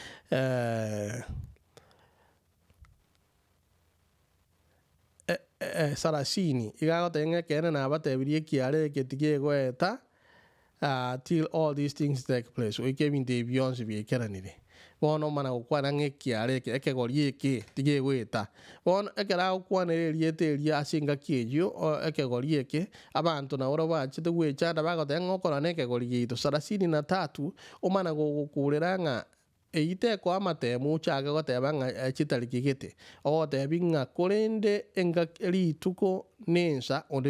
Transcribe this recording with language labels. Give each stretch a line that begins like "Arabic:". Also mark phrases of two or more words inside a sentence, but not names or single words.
Gusii: sarasini igagoteng'e kene nabatebirie ekiare eketigegoeta
English: till all these things take place
Gusii: oike ebinto ebi bionsi biaikeranire bono omana gokwana ng'a ekiare eke ekegori eke tigegoeta bono ekero agokwanera erieta eria ase engaki eyio ekegori eke abanto nabo bachete goechanda bagoteba ng'a okora na ekegori giaito 33 omana gogokorera ng'a eyio tekoa amatemo ochake goteba ng'a chitariki gete ogotebia ng'a korende rituko na ensa onde